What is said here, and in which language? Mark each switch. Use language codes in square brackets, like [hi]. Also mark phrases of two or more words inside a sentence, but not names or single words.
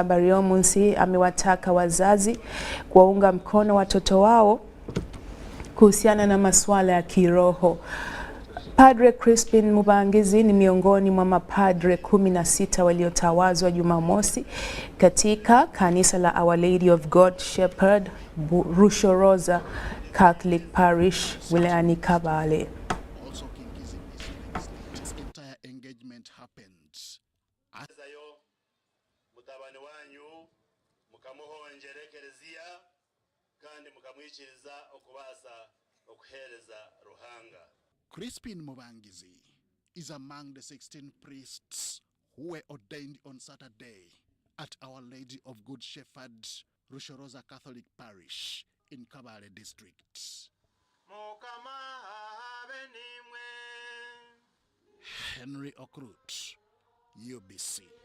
[sw] Bariomunsi amewataka wazazi kuwaunga mkono watoto wao kuhusiana na masuala ya kiroho. Padre Crispin Mubangizi ni miongoni mwa mapadre 16 waliotawazwa Jumamosi katika kanisa la Our Lady of God Shepherd Rushoroza Catholic Parish wilayani Kabale. [en] Engagement happens. [cgg] Mutabani wanyu mukamuhonjerekerezia kandi mukamwikiriza okubasa okuhereza ruhanga. [en] Crispin Mubangizi is among the 16 priests who were ordained on Saturday at Our Lady of Good Shepherd Rushoroza Catholic Parish in Kabale District. Henry Okrut, UBC.